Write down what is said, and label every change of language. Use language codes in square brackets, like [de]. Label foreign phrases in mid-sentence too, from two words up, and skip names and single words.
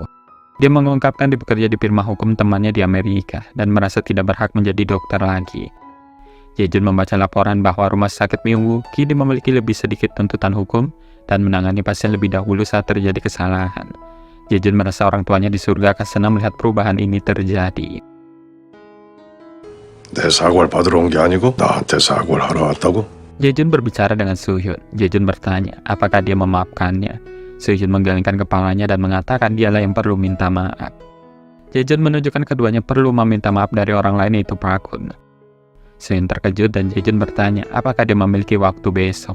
[id] Dia mengungkapkan dia bekerja di firma hukum temannya di Amerika dan merasa tidak berhak menjadi dokter lagi. Jae-jun membaca laporan bahwa rumah sakit Myungwoo kini memiliki lebih sedikit tuntutan hukum dan menangani pasien lebih dahulu saat terjadi kesalahan. Jae-jun merasa orang tuanya di surga akan senang melihat perubahan ini terjadi. [ko] 내 사과를 받으러 온 게 아니고 나한테 사과를 하러 왔다고? [id] Jae-jun berbicara dengan Soo-hyun. Jae-jun bertanya apakah dia memaafkannya. Soo-hyun menggelengkan kepalanya dan mengatakan dialah yang perlu minta maaf. Jae-jun menunjukkan keduanya perlu meminta maaf dari orang lain, yaitu Park-hun. Soo-hyun terkejut dan Jae-jun bertanya apakah dia memiliki waktu besok.